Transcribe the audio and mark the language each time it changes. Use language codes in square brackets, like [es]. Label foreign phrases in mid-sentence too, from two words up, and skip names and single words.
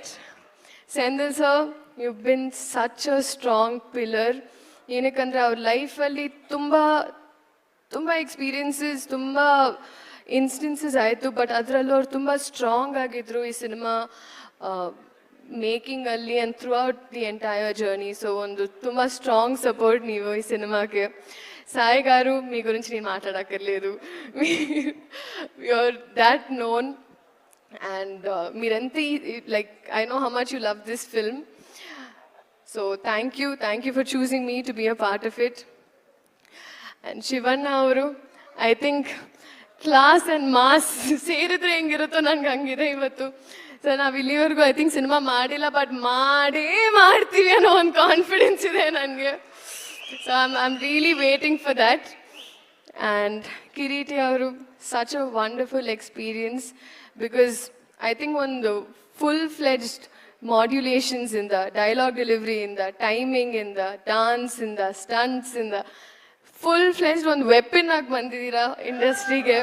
[en] Sendil sir, you've been such a strong pillar. [kn] ಏನಕ್ಕಂದರೆ ಅವ್ರ ಲೈಫಲ್ಲಿ ತುಂಬ ಎಕ್ಸ್ಪೀರಿಯನ್ಸಸ್, ತುಂಬ ಇನ್ಸ್ಟೆನ್ಸಸ್ ಆಯಿತು. ಬಟ್ ಅದರಲ್ಲೂ ಅವ್ರು ತುಂಬ ಸ್ಟ್ರಾಂಗ್ ಆಗಿದ್ರು ಈ ಸಿನಿಮಾ ಮೇಕಿಂಗಲ್ಲಿ [en] and throughout the entire journey. [te] సో [kn] ಒಂದು ತುಂಬ [en] strong support [te] ನೀವು ఈ సినిమాకి. సాయి గారు మీ గురించి నేను మాట్లాడక్కర్లేదు, [en] you are that known. అండ్ మీరంతా like I know how much you love this film. So thank you for choosing me to be a part of it. And Shivanna avaru, I think class and mass [kn] ಸೇರಿದ್ರೆ ಹೆಂಗಿರುತ್ತೋ ನನಗೆ ಹಂಗಿದೆ ಇವತ್ತು. ಸೊ ನಾವು ಇಲ್ಲಿವರೆಗೂ [en] I think [kn] ಸಿನಿಮಾ ಮಾಡಿಲ್ಲ, ಬಟ್ ಮಾಡ್ತೀವಿ ಅನ್ನೋ ಒಂದು ಕಾನ್ಫಿಡೆನ್ಸ್ ಇದೆ ನನಗೆ. [en] so I am really waiting for that. [kn] ಆ್ಯಂಡ್ ಕಿರೀಟಿ ಅವರು [en] such a wonderful experience, because I think [kn] ಒಂದು [en] full fledged modulations [kn] ಇಂದ, [en] dialogue delivery [kn] ಇಂದ, ಟೈಮಿಂಗ್ ಇಂದ, ಡಾನ್ಸ್ ಇಂದ, ಸ್ಟಂಟ್ಸ್ ಇಂದ [en] full fledged [kn] ಒಂದು ವೆಪನ್ ಆಗಿ ಬಂದಿದ್ದೀರಾ ಇಂಡಸ್ಟ್ರಿಗೆ.